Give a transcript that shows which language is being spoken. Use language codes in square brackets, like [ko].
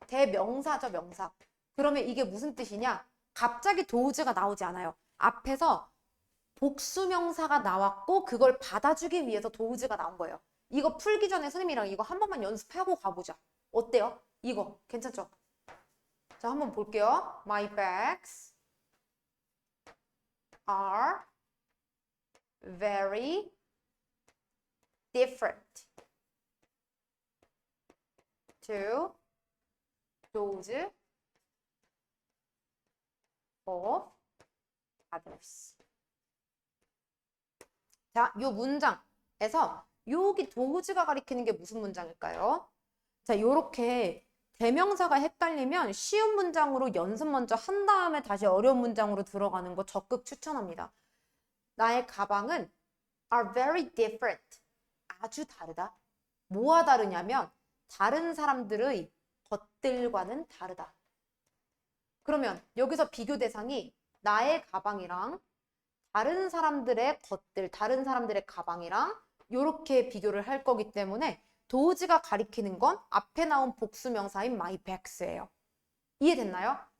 [ko] 대명사죠, 명사. 그러면 이게 무슨 뜻이냐? 갑자기 does가 나오지 않아요. 앞에서 복수명사가 나왔고 그걸 받아주기 위해서 does가 나온 거예요. 이거 풀기 전에 선생님이랑 이거 한 번만 연습하고 가보자. 어때요? 이거 괜찮죠? 자, 한번 볼게요. [en] My bags are very different to those of others. [ko] 자, 요 문장에서 여기 does가 가리키는 게 무슨 문장일까요? 자, 요렇게 대명사가 헷갈리면 쉬운 문장으로 연습 먼저 한 다음에 다시 어려운 문장으로 들어가는 거 적극 추천합니다. 나의 가방은 [en] are very different. [ko] 아주 다르다. 뭐가 다르냐면 다른 사람들의 것들과는 다르다. 그러면 여기서 비교 대상이 나의 가방이랑 다른 사람들의 것들, 다른 사람들의 가방이랑 이렇게 비교를 할 거기 때문에 does가 가리키는 건 앞에 나온 복수명사인 my bags예요. 이해됐나요?